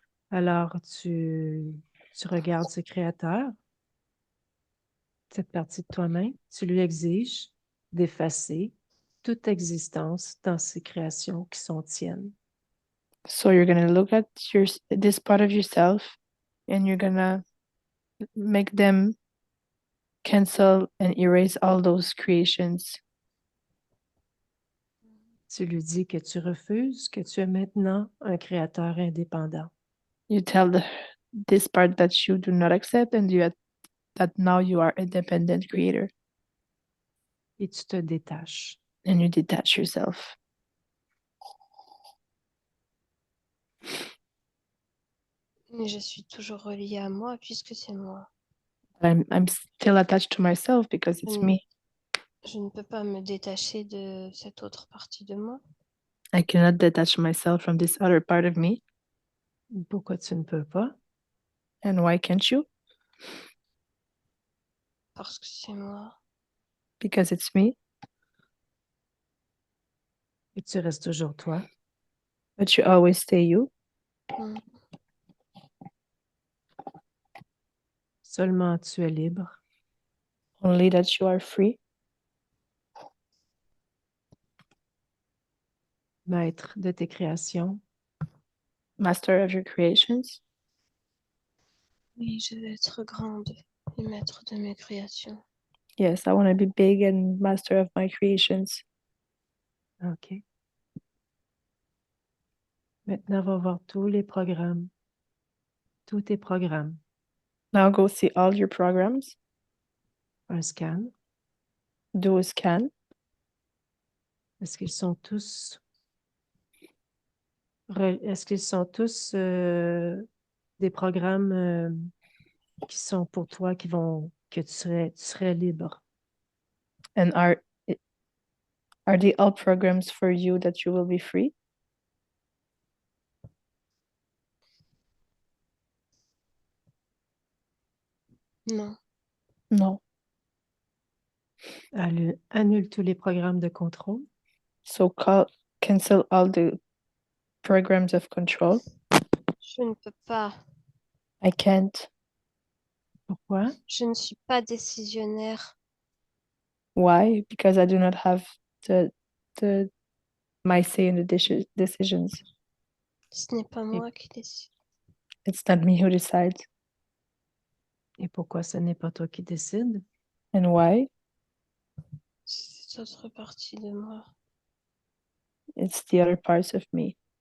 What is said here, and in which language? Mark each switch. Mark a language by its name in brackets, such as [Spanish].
[French] Alors, tu regardes ce créateur, cette partie de toi-même, tu lui exiges d'effacer toute existence dans ces créations qui sont tiennes. [English] So you're gonna look at this part of yourself, and you're gonna make them cancel and erase all those creations. [French] Tu lui dis que tu refuses, que tu es maintenant un créateur indépendant. [English] You tell this part that you do not accept, and that now you are independent creator, [French] Et tu te détaches. [English] and you detach yourself. [French] Mais je suis toujours reliée à moi puisque c'est moi. [English] I'm still attached to myself because it's Mm. me. [French] Je ne peux pas me détacher de cette autre partie de moi. [English] I cannot detach myself from this other part of me. [French] Pourquoi tu ne peux pas? [English] And why can't you? [French] Parce que c'est moi. [English] Because it's me, [French] Et tu restes toujours toi. [English] but you always stay you. Mm. [French] Seulement tu es libre. [English] Only that you are free, [French] Maître de tes créations. [English] master of your creations. [French] Oui, je veux être grande et maître de mes créations. [English] Yes, I want to be big and master of my creations. [French] OK. Maintenant, on va voir tous les programmes. Tous tes programmes. [English] Now go see all your programs, [French] Un scan. [English] do a scan. [French] Est-ce qu'ils sont tous est-ce qu'ils sont tous des programmes qui sont pour toi, que tu serais libre? [English] And are they all programs for you that you will be free? [French] Non. [English] No. [French] Annule tous les programmes de contrôle. [English] So cancel all the programs of control. [French] Je ne peux pas. [English] I can't. [French] Pourquoi? Je ne suis pas décisionnaire. [English] Why? Because I do not have the my say in the decisions. [French] Ce n'est pas moi qui décide. [English] It's not me who decides. [French] Et pourquoi ce n'est pas toi qui décides? [English] And why? [French] C'est cette autre partie de moi. [English] It's the other parts of me.